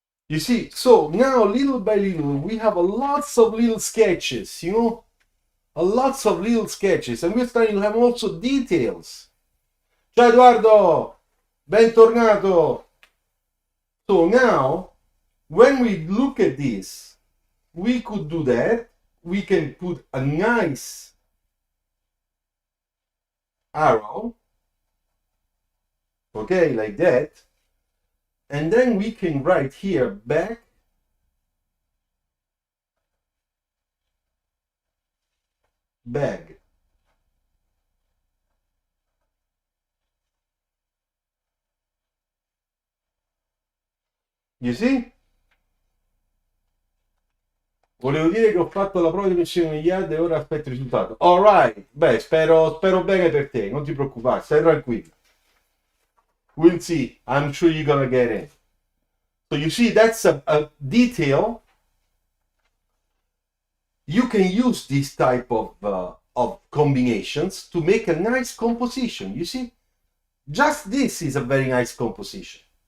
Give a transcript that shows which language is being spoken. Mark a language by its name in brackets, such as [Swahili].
[English] You see, so now little by little, we have a lots of little sketches, you know, a lots of little sketches, and we're starting to have also details. [Italian] Ciao Eduardo, bentornato. [English] So now, when we look at this, we could do that. We can put a nice arrow, okay, like that. And then we can write here back, bag. You see? [Italian] Volevo dire che ho fatto la prova di missione in yard e ora aspetto il risultato. Alright, beh, spero bene per te, non ti preoccupare, stai tranquillo. [English] We'll see. I'm sure you're gonna get in. So you see, that's a detail. You can use this type of combinations to make a nice composition. You see, just this is a very nice composition.